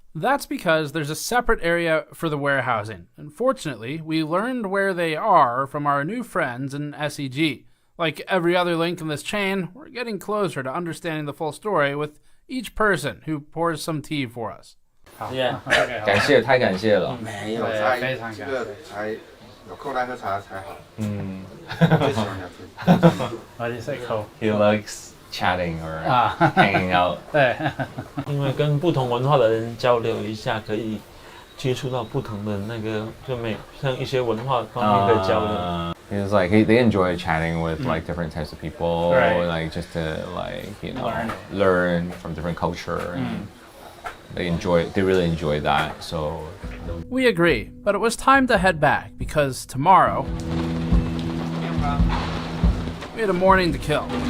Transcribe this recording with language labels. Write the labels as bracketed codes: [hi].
[en] That's because there's a separate area for the warehousing. Unfortunately, we learned where they are from our new friends in SEG. Like every other link in this chain, we're getting closer to understanding the full story with each person who pours some tea for us. Yeah. [zh] 感谢，太感谢了。没有，非常感谢。这个才有空来喝茶才好。最喜欢聊天。 [en] Why do you say cool? He likes chatting or hanging out. [zh] 对，因为跟不同文化的人交流一下，可以接触到不同的那个，像一些文化方面可以交流。 [en] He's like they enjoy chatting with like different types of people, Right. like just to learn from different culture, and they really enjoy that. So we agree, but it was time to head back because tomorrow we had a morning to kill.